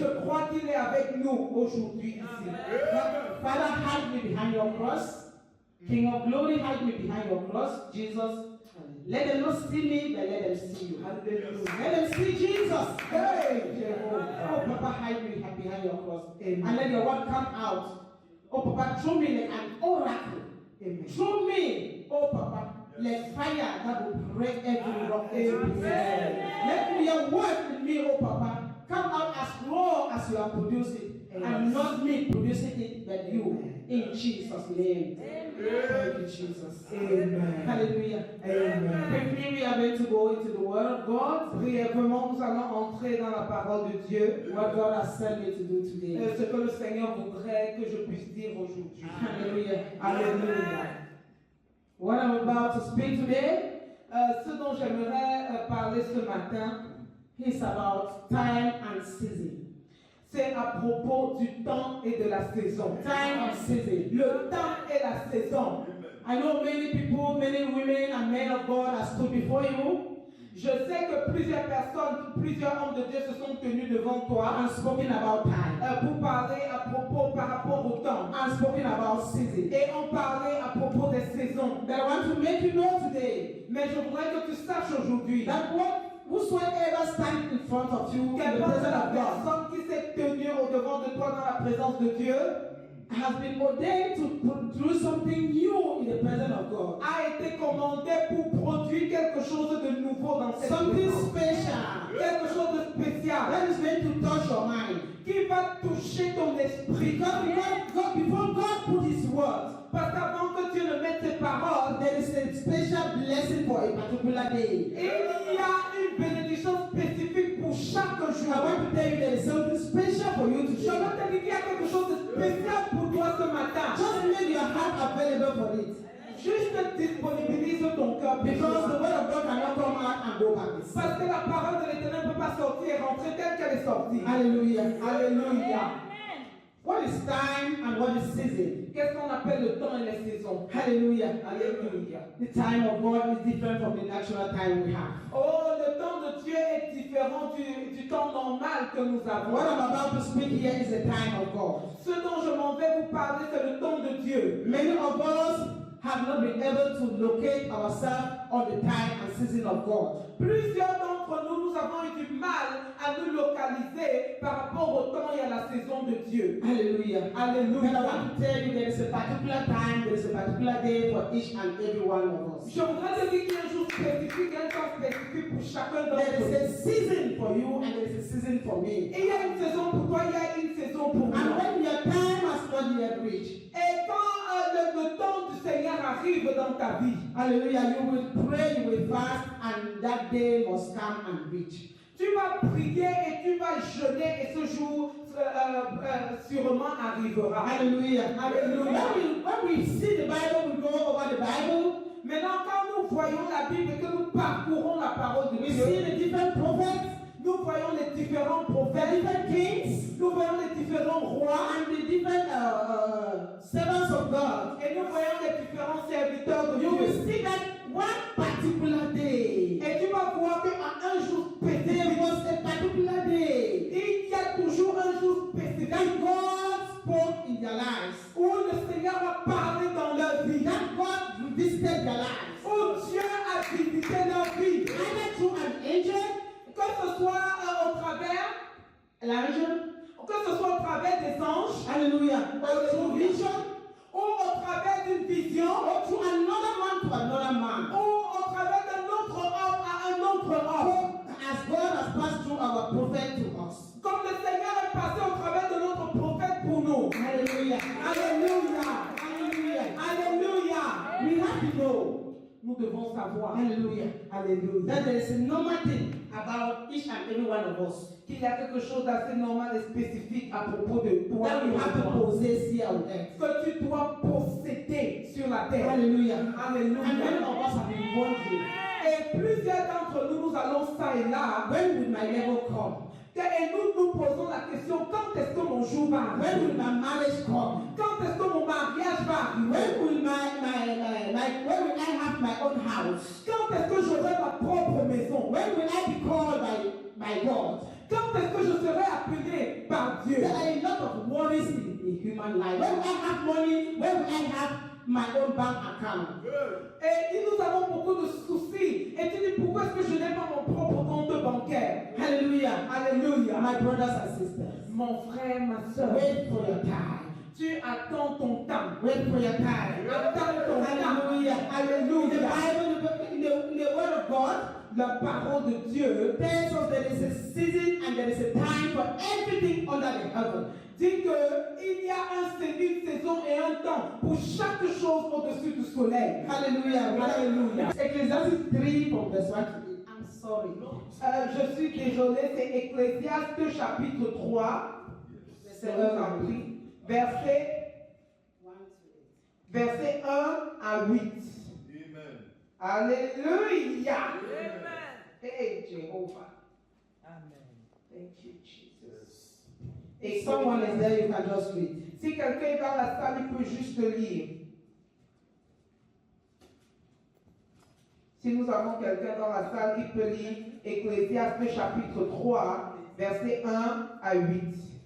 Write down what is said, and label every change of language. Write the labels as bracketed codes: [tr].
[fr] je crois qu'il est avec nous aujourd'hui ici. [en] Father, hide me behind your cross. King of glory, hide me behind your cross. Jesus, let them not see me, but let them see you. Let them see Jesus. Hey, Jehovah. Oh, Papa, hide me behind your cross. Amen. And let your word come out. Oh, Papa, throw me like an oracle. Amen. Through me, oh Papa, like fire that will break every rock, every pieces. Let your word in me, oh Papa, come out as raw as you are producing, and not me producing it, but you. In Jesus' name. Thank you, Jesus. Amen. Hallelujah. Amen. Quickly, we are going to go into the Word of God. [fr] Brièvement, nous allons entrer dans la parole de Dieu. [en] What God has sent me to do today. [fr] Ce que le Seigneur voudrait que je puisse dire aujourd'hui. [en] Hallelujah. [fr] Alléluia. [en] What I'm about to speak today [fr] Ce dont j'aimerais parler ce matin, [en] is about time and season. [fr] c'est à propos du temps et de la saison. [en] Time and season. [fr] Le temps et la saison. [en] I know many people, many women and men of God have stood before you [fr] Je sais que plusieurs personnes, plusieurs hommes de Dieu se sont tenus devant toi [en] and spoken about time [fr] pour parler à propos par rapport au temps [en] and spoken about season. [fr] et ont parlé à propos des saisons. [en] But I want to make you know today [fr] Mais je voudrais que tu saches aujourd'hui [en] that whosoever stands in front of you in the [fr] qu'importe [en] presence [fr] la [en] of God [fr] personne qui s'est tenue au devant de toi dans la présence de Dieu [en] has been ordained to produce something new in the presence of God. [fr] a été commandé pour produire quelque chose de nouveau dans cette [en] Something [fr] présence. [en] special [fr] Quelque chose de spécial [en] that is going to touch your mind. [fr] qui va toucher ton esprit. [en] Before God put His word, [fr] Parce qu'avant que Dieu ne mette ses paroles, [en] there is a special blessing for a particular day. [fr] il y a une bénédiction spécifique pour chaque [en] I [fr] jour. [en] want to tell you there is something special for you [fr] Je [en] today. [fr] veux te dire qu'il y a quelque chose de spécial pour toi ce matin. [en] Just make your heart available for it. [fr] Juste disponibilise ton cœur. [en] Because the word of God cannot come out and go back. [fr] Parce que la parole de l'Éternel ne peut pas sortir et rentrer telle qu'elle est sortie. [en] Hallelujah. [fr] Alléluia. [en] What is time and what is season? [fr] Qu'est-ce qu'on appelle le temps et les saisons? [en] Hallelujah. [fr] Alléluia. [en] The time of God is different from the natural time we have. [fr] Oh, le temps de Dieu est différent du temps normal que nous avons. [en] What I'm about to speak here is the time of God. [fr] Ce dont je m'en vais vous parler, c'est le temps de Dieu. [en] Many of us have not been able to locate ourselves on the time and season of God. [fr] Plusieurs d'entre nous, nous avons eu du mal à nous localiser par rapport au temps et à la saison de Dieu. [en] Hallelujah. But I [fr] Alléluia. [en] want to tell you there is a particular time, there is a particular day for each and every one of us. [fr] Je voudrais te dire qu'il y a un jour spécifique, un temps spécifique pour chacun d'entre [en] There is a [fr] nous. [en] season for you and there is a season for me. [fr] Et il y a une saison pour toi, il y a une saison pour [en] And [fr] moi. [en] when your time has not yet reached, [fr] Et quand le temps du Seigneur arrive dans ta vie, [en] hallelujah, you will pray, you will fast, and that day must come and reach. [fr] tu vas prier et tu vas jeûner et ce jour sûrement arrivera. [en] Hallelujah. [fr] Alléluia. [en] When we see the Bible, we go over the Bible, [fr] Maintenant, quand nous voyons la Bible et que nous parcourons la parole de [en] we [fr] Dieu, [en] see the different prophets, [fr] nous voyons les différents [en] the [fr] prophètes, [en] different kings, [fr] nous voyons les différents rois [en] and the different servants of God. [fr] et nous voyons les différents serviteurs de [en] You will [fr] Dieu. [en] see that one particular day, [fr] Et tu vas voir qu'à un jour [en] there [fr] spécifique, [en] was a particular day [fr] il y a toujours un jour spécifique [en] that God spoke in their lives, [fr] où le Seigneur a parlé dans leur vie, [en] that God visited their lives, [fr] où Dieu a visité leur vie, [en] either through an angel, [fr] que ce soit au travers, que ce soit au travers des anges, [en] hallelujah, or through vision, [fr] ou au travers d'une vision, [en] or through another man to another man. [fr] ou au travers d'un autre homme à un autre homme. [en] As God has passed through our prophet to us. [fr] Comme le Seigneur est passé au travers de notre prophète pour nous. [en] Hallelujah. [fr] Alléluia. [en] Hallelujah. [fr] Alléluia. [en] We have to know, [fr] Nous devons savoir. [en] hallelujah, [fr] Alléluia. [en] that there is a normal thing about each and every one of us [fr] Qu'il y a quelque chose d'assez normal et spécifique à propos de toi [en] that [fr] et [en] we [fr] de [en] have to [fr] moi. [en] possess here on earth. [fr] Que tu dois posséder sur la terre. [en] Hallelujah. And many [fr] Alléluia. [en] of us have been wondering, [fr] Et plusieurs d'entre nous, nous allons ça et là. [en] when will my level come? [fr] Et nous nous posons la question, quand est-ce que mon jour va [en] When [fr] arriver? [en] will my marriage come? [fr] Quand est-ce que mon mariage va arriver? [en] When will when will I have my own house? [fr] Quand est-ce que j'aurai ma propre maison? [en] When will I be called by God? [fr] Quand est-ce que je serai appelé par Dieu? [en] There are a lot of worries in human life. When will I have money? When will I have my own bank account? [fr] Et nous avons beaucoup de soucis. Et tu dis, pourquoi est-ce que je n'ai pas mon propre compte bancaire? [en] Hallelujah. [fr] Alléluia. [en] My brothers and sisters, [fr] Mon frère, ma soeur, [en] wait for your time. [fr] tu attends ton temps. [en] Wait for your time. [fr] Attends ton temps. [en] Hallelujah. In the [fr] Alléluia. [en] Bible, in the Word of God, [fr] La parole de Dieu [en] tells us there is a season and there is a time for everything under the heaven. [fr] dit qu'il y a une saison et un temps pour chaque chose au-dessus du soleil. [en] Hallelujah. [fr] Alléluia. [en] Ecclesiastes 3 from verse 1 to 8. I'm sorry. [fr] Je suis désolé, c'est Ecclésiaste chapitre 3, c'est compris, verset 1 à 8. Amen. Alléluia. [en] Hey, Jehovah. [fr] Amen. [en] Thank you, Jesus. If someone is there, you can just read. [fr] Si quelqu'un est dans la salle, il peut juste lire. Si nous avons quelqu'un dans la salle, il peut lire Ecclésiaste chapitre 3, verset 1 à 8.